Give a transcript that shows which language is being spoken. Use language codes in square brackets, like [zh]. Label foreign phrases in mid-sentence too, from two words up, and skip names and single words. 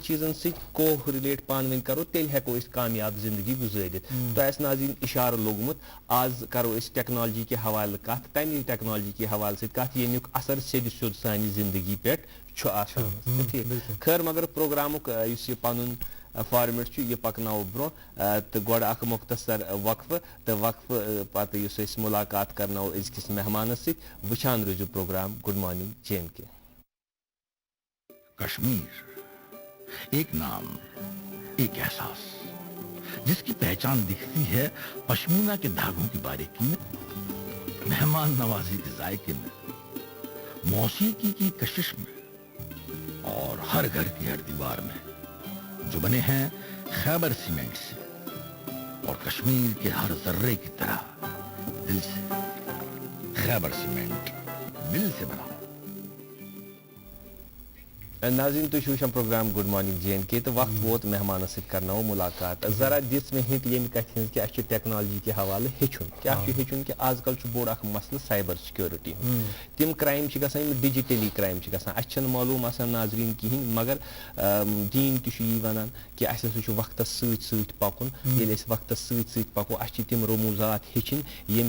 [ks] چیٖزن سۭتۍ کو رِلیٹ پانہٕ ؤنۍ کرو تیٚلہِ ہٮ۪کو أسۍ کامیاب زندگی گُزٲرِتھ تۄہہِ آسہِ ناظریٖن اِشارٕ لوٚگمُت آز کرو أسۍ ٹیکنالجی کہِ حوالہٕ کتھ تمہِ ٹیکنالجی کہِ حوالہٕ سۭتۍ کتھ ییٚمیُک اثر سیٚدِ سیوٚد سانہِ زندگی پٮ۪ٹھ چھُ آسان ٹھیٖک خٲر مگر پروگرامُک یُس یہِ پنُن فارمیٹ چھُ یہِ پکناوو برونٛہہ تہٕ گۄڈٕ اکھ مۄختصر وقفہٕ تہٕ وقفہٕ پتہٕ یُس أسۍ مُلاقات کرناوو أزکِس مہمانس سۭتۍ وٕچھان روٗزِو پروگرام گُڈ مارنِنٛگ جے اینڈ کے [ur] کشمیر ایک نام ایک احساس جس کی پہچان دکھتی ہے پشمینہ کے دھاگوں کی باریکی میں مہمان نوازی کے ذائقے میں موسیقی کی کشش میں اور ہر گھر کی ہر دیوار میں جو بنے ہیں خیبر سیمنٹ سے اور کشمیر کے ہر ذرے کی طرح دل سے خیبر سیمنٹ دل سے بنا [ks] ناظریٖن تُہۍ چھِو وٕچھان پروگرام گُڈ مارنِنٛگ جے اینڈ کے تہٕ وقت ووت مہمانس سۭتۍ کرناوو مُلاقات ذرا دِژ مےٚ ہِنٹ ییٚمہِ کتھِ ہٕنٛز کہِ اسہِ چھُ ٹیکنالجی کہِ حوالہٕ ہیٚچھُن کیاہ چھُ ہیٚچھُن کہِ آز کل چھُ بوٚڑ اکھ مسلہٕ [en] cyber security [ks] ہُنٛد تِم کرٛایم چھِ گژھان یِم [en] digitally crime [ks] چھِ گژھان اسہِ چھنہٕ معلوٗم آسان ناظریٖن کِہینۍ مگر دیٖن تہِ چھُ یی ونان کہِ اسہِ ہسا چھُ وقتس سۭتۍ سۭتۍ پکُن ییٚلہِ أسۍ وقتس سۭتۍ سۭتۍ پکو اسہِ چھِ تِم رموٗزات ہیٚچھِنۍ ییٚمہِ